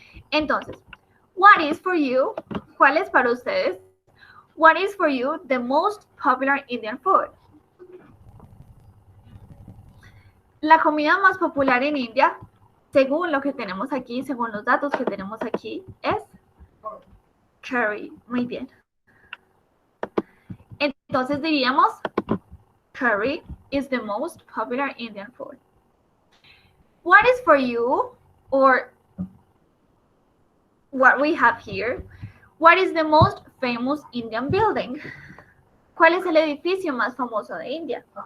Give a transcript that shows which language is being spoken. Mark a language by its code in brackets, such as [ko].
[es] Entonces, [en] what is for you? [es] ¿Cuál es para ustedes? [en] What is for you the most popular Indian food? [es] La comida más popular en India, según lo que tenemos aquí, según los datos que tenemos aquí, es curry. Muy bien. Entonces diríamos, [en] curry is the most popular Indian food. What is for you, or what we have here, what is the most famous Indian building? [es] ¿Cuál es el edificio más famoso de India?